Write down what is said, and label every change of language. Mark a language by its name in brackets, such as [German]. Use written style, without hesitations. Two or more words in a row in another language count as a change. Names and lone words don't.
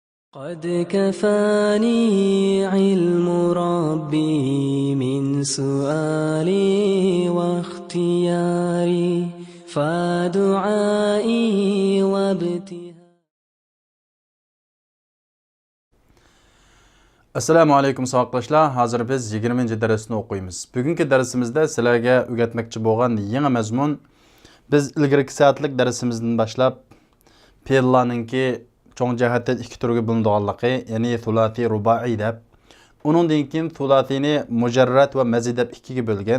[Arabic] قد كفاني علم ربي من سؤالي واختياري فدعائي وابتهالي. السلام عليكم [Uzbek] savoqdoshlar. Hozir biz 20-darsni o'qiymiz. Bugungi darsimizda sizlarga o'rgatmoqchi bo'lgan yangi mazmun biz ilgirki soatlik darsimizdan boshlab fe'llarningki cho'ng jihatdan ikki turga bo'linganligi, ya'ni sulati, rubai deb, uningdan keyin sulatini mujarrad va mazid deb ikkiga bo'lgan.